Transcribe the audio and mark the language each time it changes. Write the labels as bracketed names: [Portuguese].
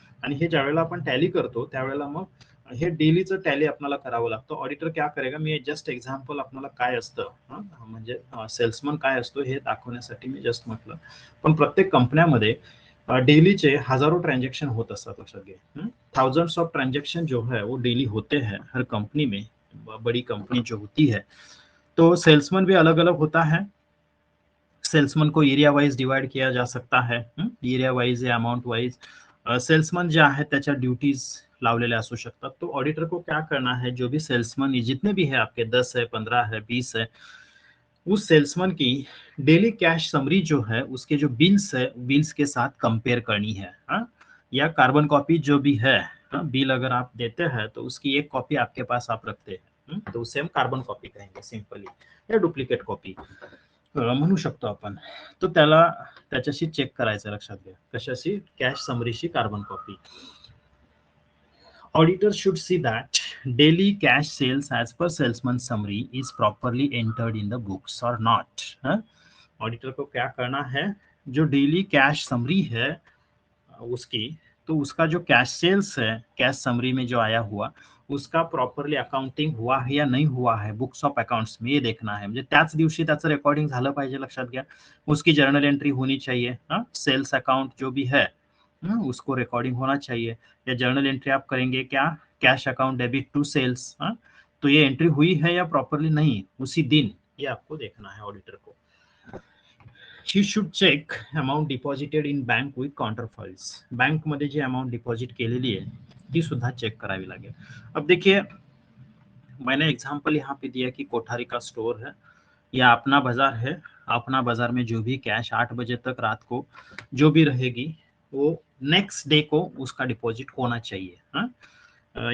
[Marathi] आणि हे ज्यावेळेला आपण टॅली करतो त्यावेळेला मग हे डेलीचं टॅली आपल्याला करावं लागतं। [Hindi] ऑडिटर क्या करेगा, [Marathi] मी जस्ट एक्झाम्पल आपल्याला काय असतं, म्हणजे सेल्समन काय असतो हे दाखवण्यासाठी मी जस्ट म्हटलं, पण प्रत्येक कंपन्यामध्ये डेलीचे हजारों ट्रांजैक्शन होत असतात, लक्षात घ्या। [Hindi] थाउजेंड्स ऑफ ट्रांजैक्शन जो है वो डेली होते हैं हर कंपनी में, बड़ी कंपनी जो होती है। तो सेल्समैन भी अलग अलग होता है, सेल्समैन को एरिया वाइज डिवाइड किया जा सकता है, एरिया वाइज या अमाउंट वाइज। सेल्समैन जो है [Marathi] त्याच्या ड्यूटीज लावलेल्या असू शकतात। [Hindi] तो ऑडिटर को क्या करना है, जो भी सेल्समैन जितने भी है आपके 10 है, 15 है, 20 है, उस सेल्समैन की डेली कैश समरी जो है उसके जो बिल्स है, बिल्स के साथ कंपेयर करनी है। या कार्बन कॉपी जो भी है, बिल अगर आप देते हैं तो उसकी एक कॉपी आपके पास आप रखते हैं, तो उसे हम कार्बन कॉपी कहेंगे सिंपली, या डुप्लिकेट कॉपी [Marathi] म्हणू शकतो आपण। तो त्याला त्याच्याशी चेक करायचं, लक्षात घ्या, कशाशी? Cash समरीशी carbon copy. [English] Auditor should see that daily cash sales as per salesman summary is properly entered in the books or not। [Hindi] Auditor को क्या करना है, जो डेली कैश समरी है उसकी, तो उसका जो कैश सेल्स है कैश समरी में जो आया हुआ, उसका प्रॉपरली अकाउंटिंग हुआ है या नहीं हुआ है बुक्स ऑफ अकाउंट्स में, ये देखना है। [Marathi] म्हणजे त्याच दिवशी त्याचं रेकॉर्डिंग झालं पाहिजे, लक्षात घ्या। [Hindi] उसकी जर्नल एंट्री होनी चाहिए, सेल्स अकाउंट जो भी है उसको रिकॉर्डिंग होना चाहिए। या जर्नल एंट्री आप करेंगे क्या, cash account debit to sales, तो ये एंट्री हुई है या प्रॉपरली नहीं उसी दिन, ये आपको देखना है ऑडिटर को। [English] He should check amount deposited in bank with counterfoils। [Marathi] Bank मध्ये जी अमाउंट डिपॉजिट केलेली है ती सुद्धा चेक करावी लागेल। [Hindi] अब देखिए, मैंने एग्जांपल यहाँ पे दिया कि कोठारी का स्टोर है या अपना बाजार है, अपना बाजार में जो भी कैश 8 बजे तक रात को जो भी रहेगी वो नेक्स्ट डे को उसका डिपॉझिट होना चाहिए।